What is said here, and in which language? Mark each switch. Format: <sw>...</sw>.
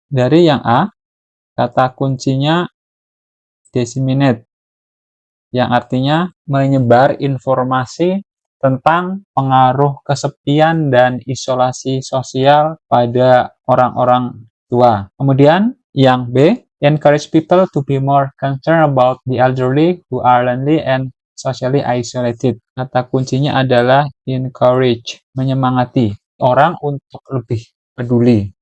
<id>Dari yang A, kata kuncinya disseminate, yang artinya menyebar informasi tentang pengaruh kesepian dan isolasi sosial pada orang-orang tua. Kemudian yang B,</id> <en>encourage people to be more concerned about the elderly who are lonely and socially isolated.</en> <id>Kata kuncinya adalah encourage, menyemangati orang untuk lebih peduli.</id>